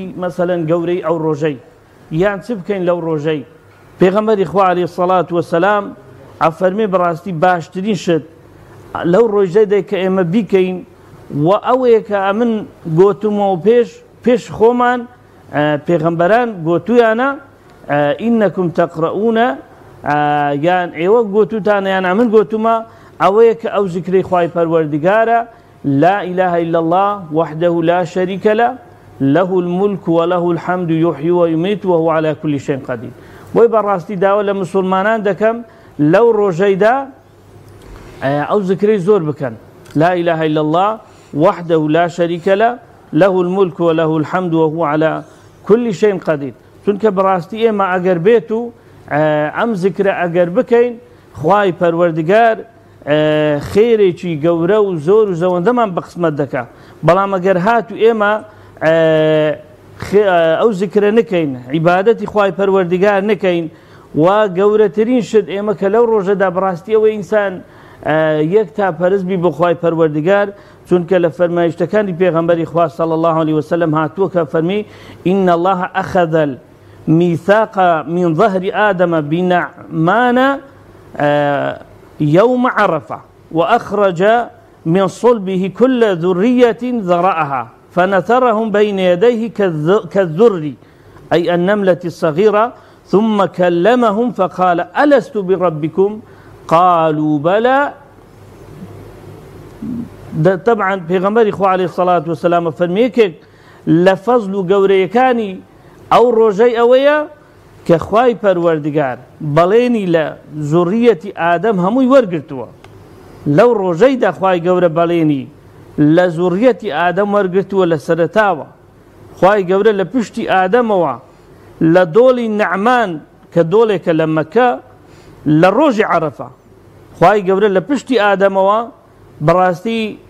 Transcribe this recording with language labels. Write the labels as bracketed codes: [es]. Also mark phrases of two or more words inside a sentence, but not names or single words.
[ckb] مەسەلەن گەورەی ئەو ڕۆژەی یان چ بکەین لەو ڕۆژەی پێغەمبەری خوا عەلەیهی سەڵات وەسەلام ئەفەرمێ بەڕاستی باشترین شت لەو ڕۆژەیدا کە ئێمە بیکەین و ئەوەیە کە من گۆتومەوە پێش خۆمان پێغەمبەران گۆتویانە ئینەکم تەقرەئونە یان ئێوە گۆتوتانە یان من گۆتومە ئەوەیە کە ئەو زیکرەی خوای پەروەردگارە [ar] لا إله إلا الله وحده لا شريك له له الملك وله الحمد يحيي ويميت وهو على كل شيء قدير [ckb] بۆی بەڕاستی داوە لە مسلمانان دەکەم لەو ڕۆژەیدا ئەو زیکرەی زۆر بکەن [ar] لا إله إلا الله وحده لا شريك له له الملك وله الحمد وهو على كل شيء قدير [ckb] چونکە بەڕاستی ئێمە ئەگەر بێت و ئەم زیکرە ئەگەر بکەین خوای پەروەردگار خێرێکی گەورە و زۆر و زەوەندەمان بە قسمەت دەکا بەڵام ئەگەر هات و ئێمە ئەو زیکرە نکەین عیبادەتی خوای پەروەردگار نکەین و گەورەترین شت ئێمە کە لەو ڕۆژەدا بەڕاستی ئەوەی ئینسان یەک تا پەرستبی بۆ خوای پەروەردگار چونکە لە فەرمایشتەکانی پێغەمبەری خوا [ar] صلی الله عليه وسلم [ckb] هاتووە کە فەرمی [ar] إن الله أخذ الميثاق من ظهر آدم بنعمان يوم عرفة وأخرج من صلبه كل ذرية ذرأها فنثرهم بين يديه كالذر أي النملة الصغيرة ثم كلمهم فقال ألست بربكم قالوا بلى [ckb] طبعا پێغەمبەری خوا عەلەیهی سەڵات وەسەلام فەرمێکێک لە فەزل و گەورەیەکانی ئەو ڕۆژەی ئەوەیە کە خوای پەروەردگار بەڵێنی لە زوڕیەتی ئادەم هەمووی وەرگرتووە لەو ڕۆژەیدا خوای گەورە بەڵێنی لە زوڕیەتی ئادەم وەرگرتووە لە سەرەتاوە خوای گەورە لە پشتی ئادەمەوە لە دۆڵی نەعمان کە دۆڵێکە لە مەکە لە ڕۆژی عەرەفە خوای گەورە لە پشتی ئادەمەوە بەڕاستی